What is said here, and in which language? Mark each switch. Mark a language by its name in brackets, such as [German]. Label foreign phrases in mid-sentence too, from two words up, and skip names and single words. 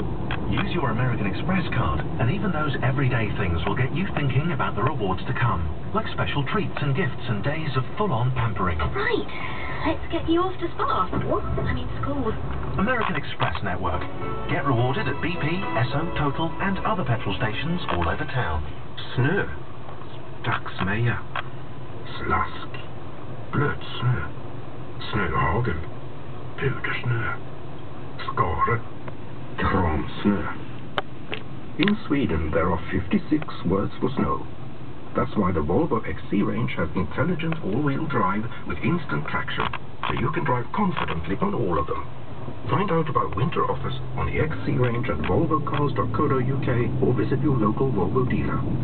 [English] Use your American Express card, and even those everyday things will get you thinking about the rewards to come, like special treats and gifts and days of full-on pampering. Right. Let's get you off to spa. What? I mean school. American Express Network. Get rewarded at BP, Esso, Total, and other petrol stations all over town. [Swedish] Snö. Dagsmeja. Slask. Blötsnö. Snöhagel. Pudersnö. Skare. Kramsnö. [English] In Sweden, there are 56 words for snow. That's why the Volvo XC range has intelligent all-wheel drive with instant traction, so you can drive confidently on all of them. Find out about winter offers on the XC range at volvocars.co.uk or visit your local Volvo dealer.